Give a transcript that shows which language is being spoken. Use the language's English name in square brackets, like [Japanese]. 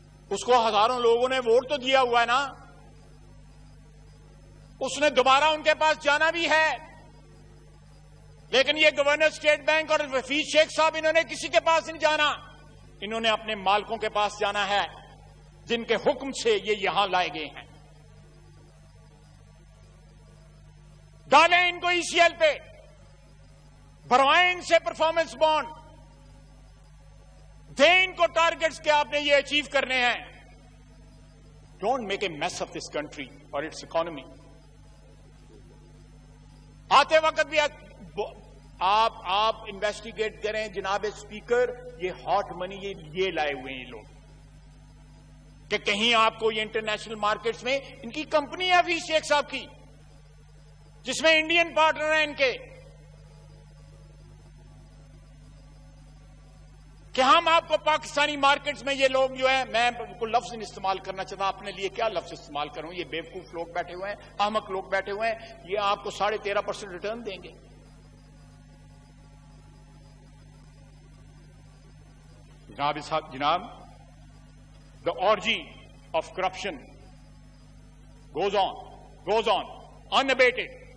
[Urdu] اس کو ہزاروں لوگوں نے ووٹ تو دیا ہوا ہے نا، اس نے دوبارہ ان کے پاس جانا بھی ہے۔ لیکن یہ گورنر اسٹیٹ بینک اور حفیظ شیخ صاحب، انہوں نے کسی کے پاس نہیں جانا، انہوں نے اپنے مالکوں کے پاس جانا ہے جن کے حکم سے یہ یہاں لائے گئے ہیں۔ ڈالیں ان کو ای سی ایل پہ، بھروائیں ان سے پرفارمنس بانڈ، دیں ان کو ٹارگٹس کہ آپ نے یہ اچیو کرنے ہیں۔ [English] Don't make a mess of this country or its economy. [Urdu] آتے وقت بھی آپ انویسٹیگیٹ کریں جناب اسپیکر، یہ ہاٹ منی یہ لائے ہوئے ہیں یہ لوگ، کہ کہیں آپ کو یہ انٹرنیشنل مارکیٹس میں ان کی کمپنی ہے حفیظ شیخ صاحب کی، جس میں انڈین پارٹنر ہیں ان کے، کہ ہم آپ کو پاکستانی مارکیٹس میں یہ لوگ جو ہے، میں کوئی لفظ نہیں استعمال کرنا چاہتا، اپنے لیے کیا لفظ استعمال کروں، یہ بیوقوف لوگ بیٹھے ہوئے ہیں، احمق لوگ بیٹھے ہوئے ہیں، یہ آپ کو 13.5% ریٹرن دیں گے. [English] جناب the orgy of corruption goes on unabated.